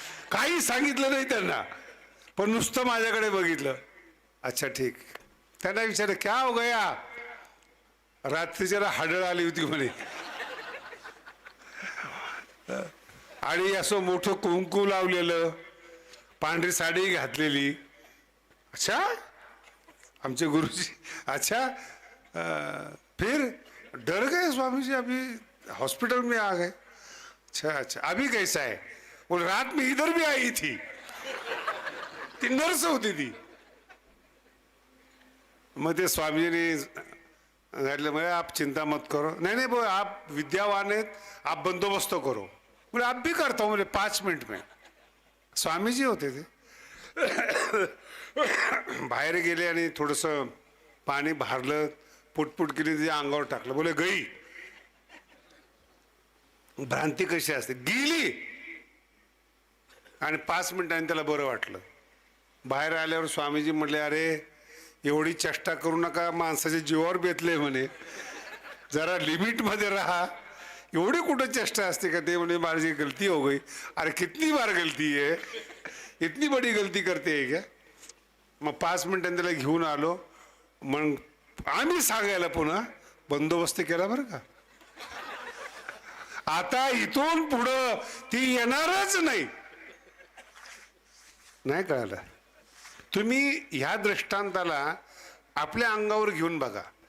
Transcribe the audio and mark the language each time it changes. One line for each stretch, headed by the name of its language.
Marathi: काही सांगितलं नाही त्यांना, पण नुसतं माझ्याकडे बघितलं.
Hindi: अच्छा ठीक.
Marathi: त्यांना विचारलं
Hindi: क्या हो गया,
Marathi: रात्रीच्याला हाडळ आली होती म्हणे. आणि असं मोठं कुंकू लावलेलं, पांढरी साडी घातलेली. अच्छा आमचे गुरुजी.
Hindi: अच्छा फिर डर गए स्वामी जी, अभी हॉस्पिटल में आ गए. अच्छा अच्छा अभी कैसा है. वो रात में इधर भी आई थी.
Marathi: ती नर्स होती ती. मग ते स्वामीजीने म्हटलं म्हणजे
Hindi: आप चिंता मत करो. नहीं नहीं वो आप विद्यावान आहेत, आप बंदोबस्त करो. बोले आप भी करता हूँ. बोले 5 मिनट में.
Marathi: स्वामीजी होते ते. बाहेर गेले आणि थोडंसं पाणी भारलं, पुटपुट केली, तिच्या अंगावर टाकलं.
Hindi: बोले गई.
Marathi: भ्रांती कशी असते, गेली. आणि 5 मिनिटांनी त्याला बरं वाटलं. बाहेर आल्यावर स्वामीजी म्हटले अरे एवढी चेष्टा करू नका, माणसाच्या जीवावर बेतले म्हणे, जरा लिमिट मध्ये राहा. एवढी कुठं चेष्टा असते का. ते म्हणे माझी गलती
Hindi: हो गई. अरे कितनी बार गलती है, इतनी बड़ी गलती करते है क्या.
Marathi: मग 5 मिनिटांनी त्याला घेऊन आलो. मग आम्ही सांगायला पुन्हा बंदोबस्त केला बरं का. आता इथून पुढं ती येणारच नाही. नाही कळालं. तुम्ही ह्या दृष्टांताला आपल्या अंगावर घेऊन बघा.